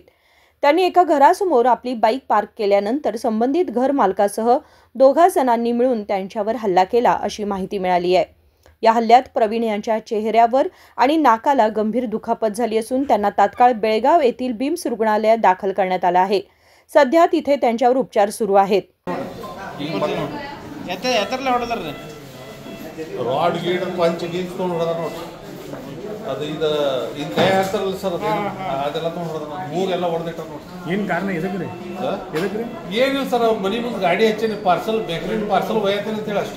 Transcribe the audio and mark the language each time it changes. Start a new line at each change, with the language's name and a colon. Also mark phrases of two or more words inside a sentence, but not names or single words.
Marathi: त्यांनी एका घरासमोर आपली बाईक पार्क केल्यानंतर संबंधित घर मालकासह दोघा जणांनी मिळून त्यांच्यावर हल्ला केला अशी माहिती मिळाली आहे। या हल्ल्यात प्रवीण यांच्या चेहऱ्यावर आणि नाकाला गंभीर दुखापत झाली असून त्यांना तात्काळ बेळगाव येथील बिम्स रुग्णालयात दाखल करण्यात आले आहे। सध्या तिथे त्यांच्यावर उपचार सुरू आहेत।
Kannada: ರಾಡ್ ಗೀಡ್ ಪಂಚ್ ಗೀಚ್ ತೊಗೊಂಡು ಹೊಡೆದ ಅದು ಇದು ಇನ್ನು ಕೈ ಹಾಕ್ತಾರಲ್ಲ ಸರ್ ಅದೆಲ್ಲ ತೊಗೊಂಡು ಹೊಡೆದ ಮೂಗೆಲ್ಲ ಹೊಡೆದಿಟ್ಟ ನೋಡಿ। ಏನು ಕಾರಣ ಎದಕ್ರಿ ಏನಿಲ್ಲ ಸರ್ ಅವ್ರ ಮನೆ ಮುಂದೆ ಗಾಡಿ ಹಚ್ಚೇನಿ ಪಾರ್ಸಲ್ ಬೇಕರಿ ಪಾರ್ಸಲ್ ಒಯ್ಯತ್ತೇನೆ ಅಂತೇಳಿ ಅಷ್ಟ।